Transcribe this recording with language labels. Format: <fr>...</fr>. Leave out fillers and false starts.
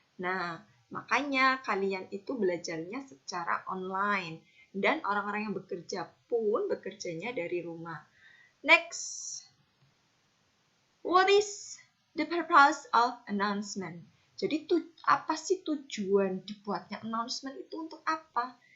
<id>Nah, makanya kalian itu belajarnya secara online dan orang-orang yang bekerja pun bekerjanya dari rumah.</id> <en>Next, what is the purpose of announcement?</en> <id>Jadi apa sih tujuan dibuatnya announcement itu untuk apa?</id>